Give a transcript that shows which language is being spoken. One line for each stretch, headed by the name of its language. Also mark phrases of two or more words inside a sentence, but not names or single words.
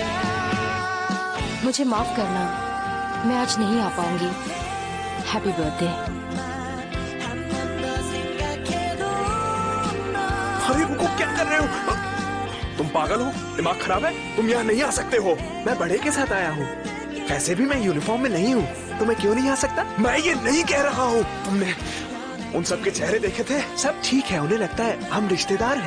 Hindi: मुझे माफ करना, मैं आज नहीं आ पाऊंगी।
English: Happy birthday.
Korean: 한 번 더 생각해도 너
Hindi: अरे रुको, क्या कर रहे हो? तुम पागल हो? दिमाग खराब है? तुम यहाँ नहीं आ सकते हो। मैं बड़े के साथ आया हूँ। वैसे भी मैं यूनिफॉर्म में नहीं हूँ, तो मैं क्यों नहीं आ सकता? मैं ये नहीं कह रहा हूँ। तुमने उन सबके चेहरे देखे थे? सब ठीक है, उन्हें लगता है हम रिश्तेदार हैं।